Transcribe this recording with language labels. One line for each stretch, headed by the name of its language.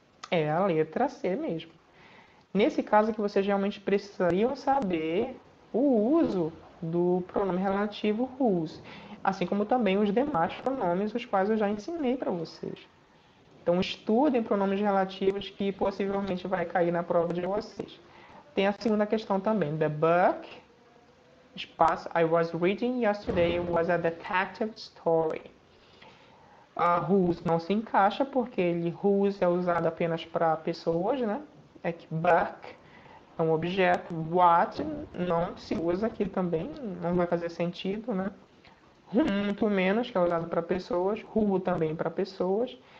Portuguese: É a letra C mesmo. Nesse caso que vocês realmente precisariam saber o uso do pronome relativo whose, assim como também os demais pronomes, os quais eu já ensinei para vocês. Então, estudem pronomes relativos que possivelmente vai cair na prova de vocês. Tem a segunda questão também.
English: The book, espaço, I was reading yesterday was a detective story.
Portuguese: A whose não se encaixa, porque whose é usado apenas para pessoas, né? É que book é um objeto. What não se usa aqui também, não vai fazer sentido, né? Muito menos, que é usado para pessoas. Who também para pessoas.